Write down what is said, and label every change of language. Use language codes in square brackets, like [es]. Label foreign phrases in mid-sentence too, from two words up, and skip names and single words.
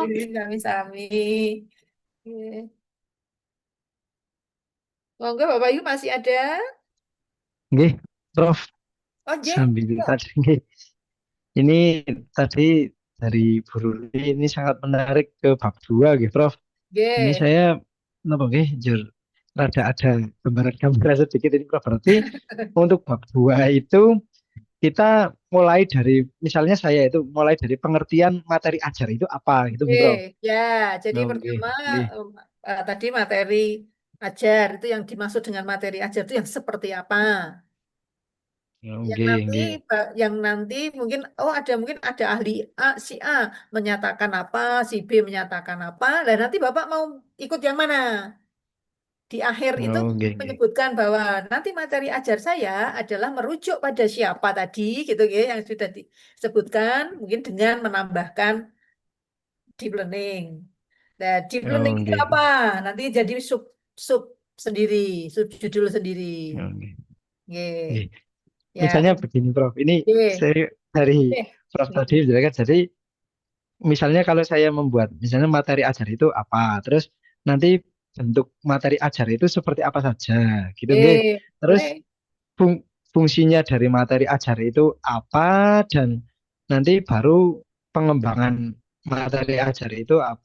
[jv] Sami-sami. [id] Oke. Monggo Bapak Ibu masih ada? Nggih, Prof, Oh, J. sambil tadi nggih. Ini tadi dari Bu Ruli ini sangat menarik ke bab 2 nggih, Prof. Ini J. saya [jv] napa nggih, [id] jur rada ada gambaran sedikit ini, Prof. Berarti untuk bab 2 itu kita mulai dari misalnya saya itu mulai dari pengertian materi ajar itu apa gitu nggih, Prof. Ya, jadi Nggih, pertama nggih. tadi materi ajar itu yang dimaksud dengan materi ajar itu yang seperti apa? Yang Nggih, nanti nggih. yang nanti mungkin mungkin ada ahli A, si A menyatakan apa, si B menyatakan apa, dan nanti Bapak mau ikut yang mana? Di akhir itu [jv] Oh, nggih, nggih. [id] menyebutkan bahwa nanti materi ajar saya adalah merujuk pada siapa tadi gitu ya yang sudah disebutkan mungkin dengan menambahkan [en] deep learning. [id] Nah, deep Oh, learning itu nggih. apa? Nanti jadi sub sub sendiri, sub judul sendiri. Oh, nggih. Nggih. Nggih. Ya. Misalnya begini, Prof. Ini Oke. saya dari Oke. Prof tadi menjelaskan. Jadi misalnya kalau saya membuat misalnya materi ajar itu apa, terus nanti bentuk materi ajar itu seperti apa saja, gitu nggih. Terus Boleh. fungsinya dari materi ajar itu apa dan nanti baru pengembangan materi ajar itu apa.